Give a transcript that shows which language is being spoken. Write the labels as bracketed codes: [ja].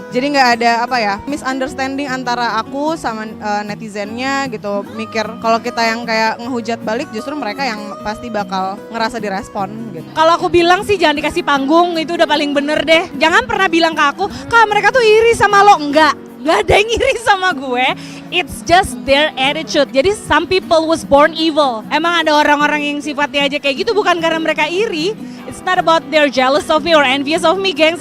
[id] Jadi nggak ada misunderstanding antara aku sama netizennya gitu. Mikir kalau kita yang kayak ngehujat balik, justru mereka yang pasti bakal ngerasa direspon gitu. Kalau aku bilang sih jangan dikasih panggung, itu udah paling bener deh. Jangan pernah bilang ke aku, Kak mereka tuh iri sama lo. Enggak ada yang iri sama gue. [en] It's just their attitude. Jadi some people was born evil. [id] Emang ada orang-orang yang sifatnya aja kayak gitu, bukan karena mereka iri. [en] It's not about they're jealous of me or envious of me, gengs.